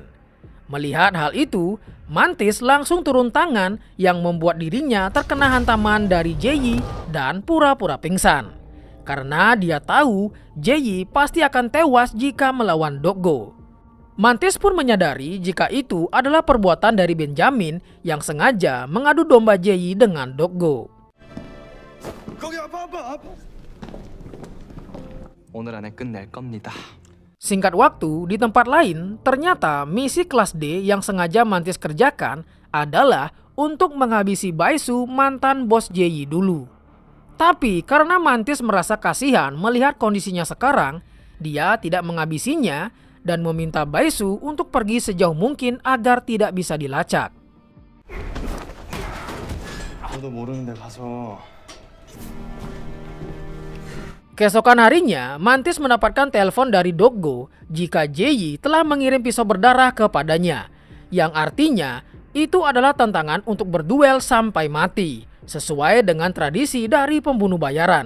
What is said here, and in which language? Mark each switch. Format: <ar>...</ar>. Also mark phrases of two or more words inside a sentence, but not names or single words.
<id>Melihat hal itu, Mantis langsung turun tangan yang membuat dirinya terkena hantaman dari Jae-yi dan pura-pura pingsan. Karena dia tahu Jae-yi pasti akan tewas jika melawan Doggo. Mantis pun menyadari jika itu adalah perbuatan dari Benjamin yang sengaja mengadu domba Jae-yi dengan Doggo.</id> <ko>오늘 안에 끝낼 겁니다.</ko> <id>Singkat waktu, di tempat lain, ternyata misi kelas D yang sengaja Mantis kerjakan adalah untuk menghabisi Baisu, mantan bos Jae-yi dulu. Tapi karena Mantis merasa kasihan melihat kondisinya sekarang, dia tidak menghabisinya dan meminta Baisu untuk pergi sejauh mungkin agar tidak bisa dilacak.</id> <ko>너도 모르는데 가서.</ko> <id>Keesokan harinya, Mantis mendapatkan telepon dari Doggo jika Jae-yi telah mengirim pisau berdarah kepadanya. Yang artinya, itu adalah tantangan untuk berduel sampai mati, sesuai dengan tradisi dari pembunuh bayaran.</id>